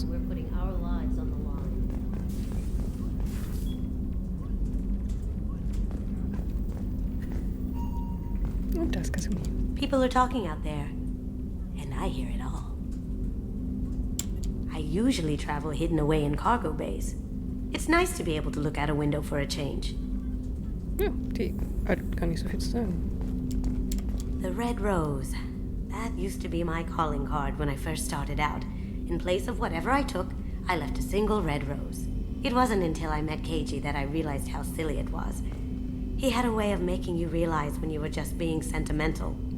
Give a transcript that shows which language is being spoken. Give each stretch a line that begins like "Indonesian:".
English: can do when we're putting our lives on the line.
German: Und da ist Kasumi.
English: People are talking out there, and I hear it all. I usually travel hidden away in cargo bays. It's nice to be able to look out a window for a change.
German: Ja, die hat gar nicht so viel zu sagen.
English: The Red Rose. That used to be my calling card when I first started out. In place of whatever I took, I left a single red rose. It wasn't until I met Keiji that I realized how silly it was. He had a way of making you realize when you were just being sentimental.